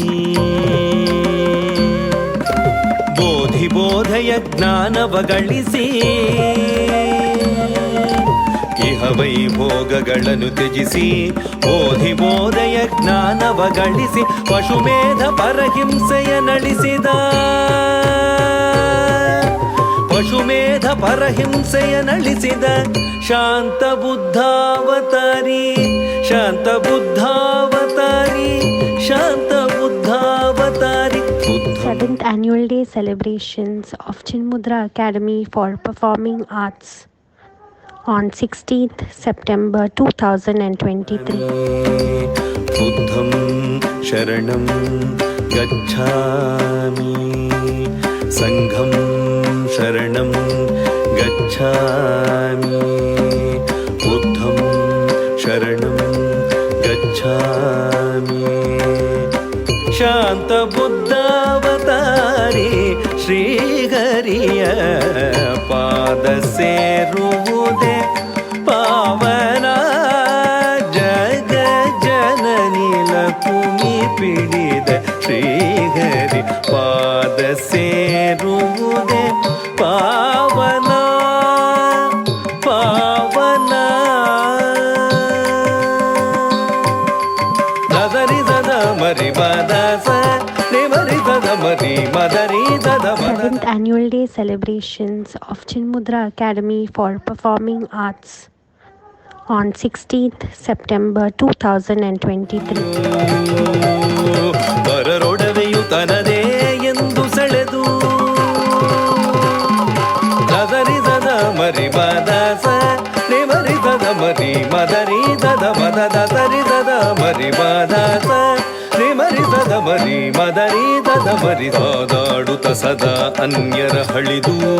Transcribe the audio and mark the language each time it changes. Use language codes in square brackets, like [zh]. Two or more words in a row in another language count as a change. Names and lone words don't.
[kn] ಬೋಧೆಯ ಜ್ಞಾನವ ಗಳಿಸಿ ಇಹ ವೈಭೋಗಗಳನ್ನು ತ್ಯಜಿಸಿ ಬೋಧೆಯ ಜ್ಞಾನವ ಗಳಿಸಿ ಪಶುಮೇಧ ಪರಹಿಂಸೆಯ ನಳಿಸಿದ ಪಶುಮೇಧ ಪರಹಿಂಸೆಯ ನಳಿಸಿದ ಶಾಂತ ಬುದ್ಧಾವತಾರಿ ಶಾಂತ ಬುದ್ಧಾವತಾರಿ ಶಾಂತ ಬುದ್ಧಾವತಾರಿ. [en] 7th Annual Day celebrations of Chinmudra Academy for Performing Arts on 16th September 2023. [sa] बुद्धं शरणं गच्छामि संघं शरणं गच्छामि बुद्धं शरणं गच्छामि. [kn] ಶಾಂತ ಬುದ್ಧಾವತಾರಿ ಶ್ರೀಹರಿಯ ಪಾದ ಸೇರುವುದೇ ಪಾವನ ಜಗ ಜನನಿ ಲಕುಮಿ ಪಿಡಿದ ಶ್ರೀಹರಿ ಪಾದ ಸೇರುವುದೇ ಪಾವನ ಪಾವನ. ದದರಿ ದದ ಮರಿ ಬದ ಸ ರಿ ಮರಿ ದದ ಮರಿ ಮದರಿ ದದ ಮದ. [en] 7th Annual Day celebrations of Chinmudra Academy for Performing Arts on 16th September 2023. [kn] ಬರರೊಡವೆಯು ತನದೇ ಎಂದು ಸೆಳೆದು ದದರಿ ದದ ಮರಿ ಬದ ಸ ರಿ ಮರಿ ದದ ಮರಿ ಮದರಿ ದದ ಮದ ದದರಿ ದದ ಮರಿ ಬದ ಸ ರಿ ಮರಿ ದದ ಮರಿ ಮದರಿ ದದ ಮರಿ ಸಾದಾಡುತ್ತ ಸದಾ ಅನ್ಯರ ಹಳಿದು